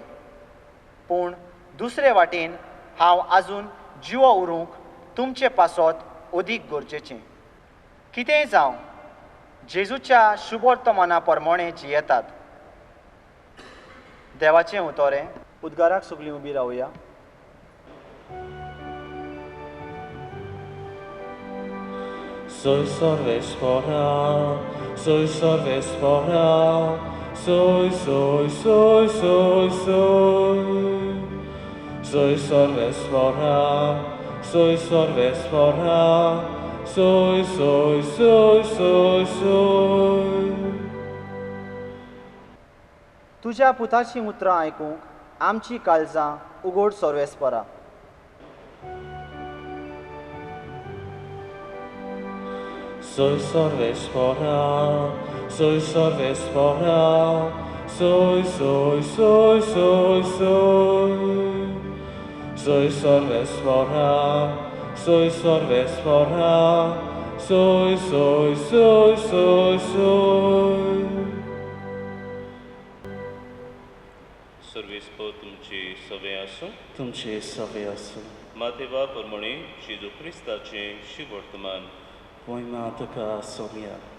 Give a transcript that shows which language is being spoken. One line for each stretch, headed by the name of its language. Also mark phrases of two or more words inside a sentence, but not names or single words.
Konkani: पूण दुसरे वाटेन हांव आजून जिवो उरूंक तुमचे पासत अदीक गरजेचें. कितेंय जावं जेजूच्या शुभ वर्तमाना प्रमाणें जियेतात. देवाचें उतोरें. उद्गाराक सगळीं उबी रावया. Soy Sorvespora, soy Sorvespora, soy, soy, soy, soy, soy. Soy Sorvespora, soy Sorvespora, soy, soy, soy, soy, soy. तुज्या पुताचीं उतरां आयकूंक आमची काळजां उगड सोर्वेस्परा. Soy Sorvespora, soy Sorvespora, soy, soy, soy, soy, soy. Soy Sorvespora, soy Sorvespora, soy, soy, soy, soy, soy. सोर्वेस्पोर तुमची सवय आसूं. तुमचे सवे आसूं. मातेवा प्रमाणे जेजू क्रिस्ताचें शुभ वर्तमान. महिमा तुका सोम्या.